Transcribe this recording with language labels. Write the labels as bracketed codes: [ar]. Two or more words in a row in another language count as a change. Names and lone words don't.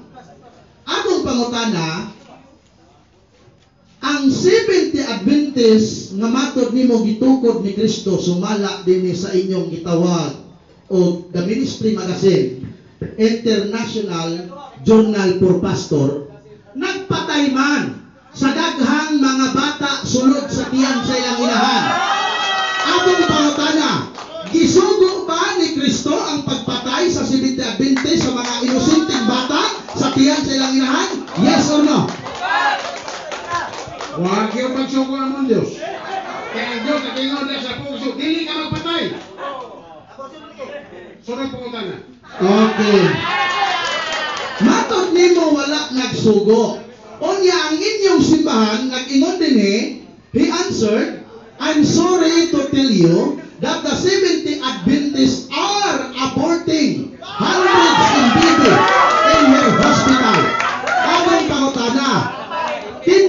[ceb] Atong pangutana, ang 70 Adventist nga matod nimo gitukod ni Kristo sumala dinhi sa inyong gitawag o The Ministry Magazine International Journal for Pastor, nagpatay man sa daghang mga bata sulod sa tiyan sa ilang inahan. Atong pangutana, gisugo ba ni Kristo ang pagpatay sa 70 Adventist sa mga inosenteng bata sa tiyan sa ilang inahan? [en] Yes or no? [tl] Huwag yung magsuko ng Diyos. [ceb] Kaya ang Diyos natingon na sa puso, dili ka magpatay. Sunod pangutana. Okay. Matod nimo wala nagsugo. Unya ang inyong simbahan nag-ingon dinhi, [en] he answered, I'm sorry to tell you that the 70 Adventists are aborting hundreds in baby in her hospital. [ceb] Among pangutana,